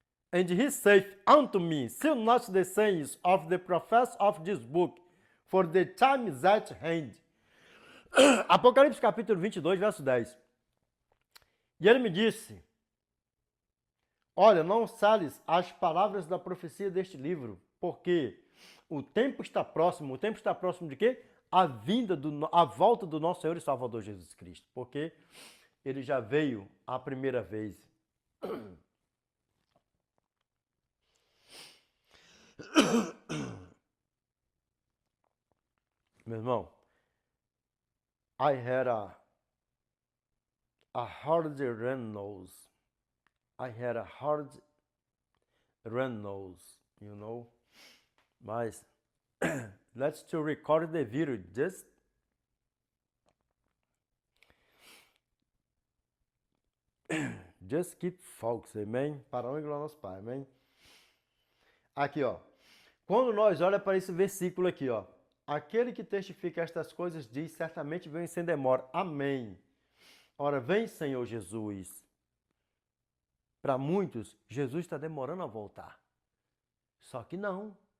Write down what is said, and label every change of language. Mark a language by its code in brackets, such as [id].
[en] And he saith unto me, seal not the sayings of the prophets of this book, for the time is at hand. [pt] Apocalipse capítulo 22, verso 10. E ele me disse, olha, não sales as palavras da profecia deste livro, porque o tempo está próximo. O tempo está próximo de quê? A volta do nosso Senhor e Salvador Jesus Cristo. Porque ele já veio a primeira vez. Meu irmão, [en] I had a hard run nose. I had a hard run nose, you know. Mas, let's to record the video, just keep focus, amém? [pt] Para onde glória ao nosso Pai, amém? Aqui, ó. Quando nós olhamos para esse versículo aqui, ó. Aquele que testifica estas coisas diz, certamente vem sem demora, amém. Ora, vem, Senhor Jesus. Para muitos, Jesus está demorando a voltar. Só que não.